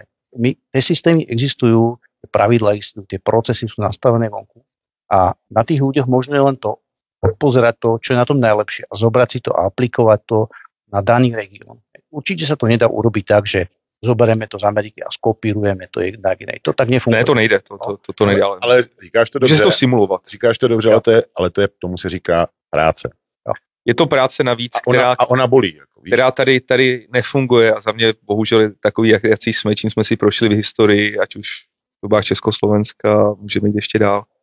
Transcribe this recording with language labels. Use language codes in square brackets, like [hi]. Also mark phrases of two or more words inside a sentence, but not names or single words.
[sk] Tie systémy existujú, tie pravidlá existujú, tie procesy sú nastavené vonku a na tých ľuďoch možno je len to odpozerať to, čo je na tom najlepšie a zobrať si to a aplikovať to na daný región. Určite sa to nedá urobiť tak, že zoberieme to z Ameriky a skopírujeme to jednak iné. To tak nefunguje. [cs] Ne, to nejde. To nejde. Ale říkáš to dobře. Můžeš to simulovat. Říkáš to dobře, ale tomu se říká práce. Je to práce navíc, ona bolí. Jako, která tady nefunguje a za mě bohužel je takový, jaký jsme, čím jsme si prošli v historii, ať už v dobách Československa, můžeme jít ještě dál.